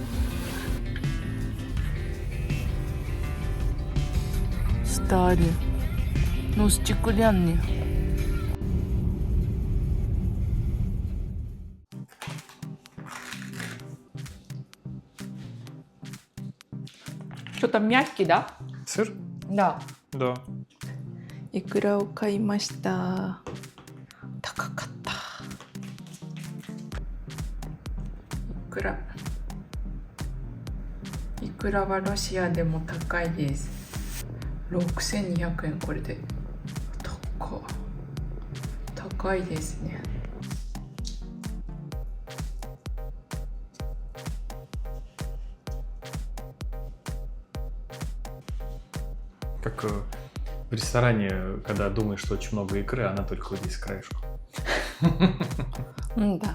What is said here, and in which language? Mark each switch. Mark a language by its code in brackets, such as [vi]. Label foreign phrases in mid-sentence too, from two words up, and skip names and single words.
[ru] Стали. Ну, стеклянные. Что-то мягкий, да? Сыр? Да. Да. [ja] イクラを買いました。高かった。いくらはロシアでも高いです。6200円これで。高いですね。 [ru] Как в ресторане, когда думаешь, что очень много икры, она только вот здесь краешку. Да.